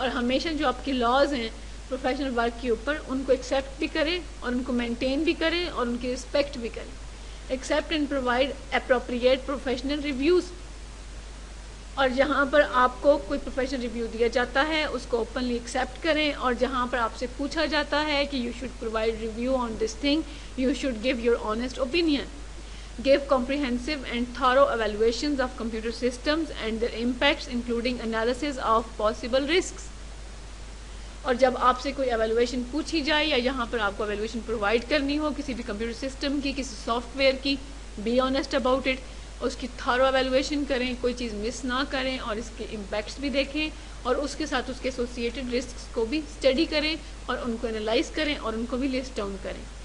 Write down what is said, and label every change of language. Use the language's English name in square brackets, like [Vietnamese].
[Urdu] اور ہمیشہ جو آپ کے لاز ہیں پروفیشنل ورک کے اوپر ان کو ایکسیپٹ بھی کریں اور ان کو مینٹین بھی کریں اور ان کی رسپیکٹ بھی کریں. [English] Accept and provide appropriate professional reviews. [Urdu] اور جہاں پر آپ کو کوئی پروفیشنل ریویو دیا جاتا ہے اس کو اوپنلی ایکسیپٹ کریں, اور جہاں پر آپ سے پوچھا جاتا ہے کہ [English] You should provide review on this thing you should give your honest opinion. Give comprehensive and thorough evaluations of computer systems and their impacts including analysis of possible risks. [Urdu] اور جب آپ سے کوئی ایویلویشن پوچھی جائے یا یہاں پر آپ کو ایویلویشن پرووائڈ کرنی ہو کسی بھی کمپیوٹر سسٹم کی, کسی سافٹ ویئر کی, [English] be honest about it, [Urdu] اس کی تھارو ایویلویشن کریں, کوئی چیز مس نہ کریں اور اس کے امپیکٹس بھی دیکھیں اور اس کے ساتھ اس کے ایسوسیٹڈ رسکس کو بھی اسٹڈی کریں اور ان کو انالائز کریں اور ان کو بھی لسٹ ڈاؤن کریں.